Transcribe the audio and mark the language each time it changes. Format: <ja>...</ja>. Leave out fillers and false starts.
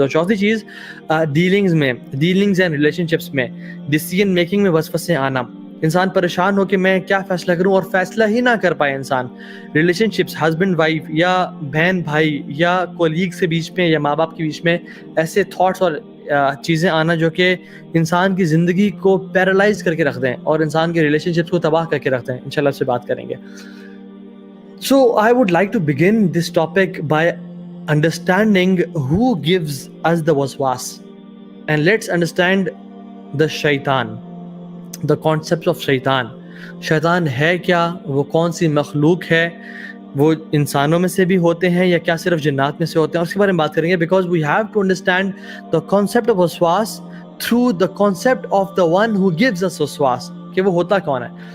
<ur>اور چوتھی چیز</ur> <en>dealings and relationships</en> <ur>میں، ڈیسیژن میکنگ میں وسوسے آنا، انسان پریشان ہو کہ میں کیا فیصلہ کروں اور فیصلہ ہی نہ کر پائے انسان. ریلیشن شپس، ہسبینڈ وائف یا بہن بھائی یا کولیگ کے بیچ میں یا ماں باپ کے بیچ میں ایسے تھاٹس اور چیزیں آنا جو کہ انسان کی زندگی کو پیرالائز کر کے رکھ دیں اور انسان کے ریلیشن شپس کو تباہ کر کے رکھ دیں. انشاءاللہ اس سے بات کریں گے.</ur> <en>So I would like to begin this topic by understanding who gives us the waswas, and let's understand the shaitan, the concept of shaitan.</en> <ur>شیطان ہے کیا، وہ کون سی مخلوق ہے، وہ انسانوں میں سے بھی ہوتے ہیں یا کیا صرف جنات میں سے ہوتے ہیں، اور اس کے بارے میں بات کریں گے.</ur> <en>because we have to understand the concept of وسواس through the concept of the one who gives us وسواس،</en> <ur>کہ وہ ہوتا کون ہے.</ur>